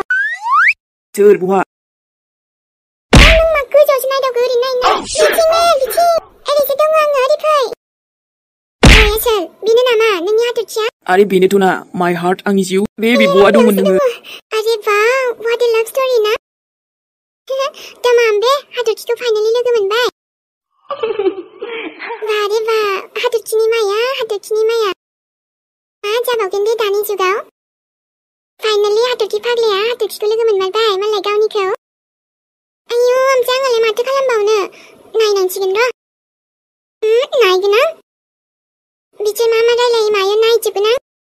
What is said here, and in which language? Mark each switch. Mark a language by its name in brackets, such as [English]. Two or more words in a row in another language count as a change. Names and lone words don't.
[Bodo] सोर बहा नों मा गोजौआवसो नायदावखो ओरै नायनो बिथिं ओरैसो दङ आङो ओरै फै सोर बेनो नामा नोंनि हाथरखिया आरे बेनोथ' ना [English] my heart [Bodo] आंनि जिउ बे बिब'आ दंमोन नोङो आरे [English] wow what a love story [Bodo] ना तमाम बे हाथरखिखौ फाइनालि लोगो मोनबाय बारे बा हाथरखिनि माया मा जाबावगोन बे दानि जुगाव फाइनालि हाथरखि फाग्लाया हाथरखिखौ लोगो मोनबाय मालाय गावनिखौ आयौ ओमफ्राय आंलाय माथो खालामबावनो नायनांसिगोन र' नायगोन आं बिसोर मा रायलायो मायो नायजोबगोन आं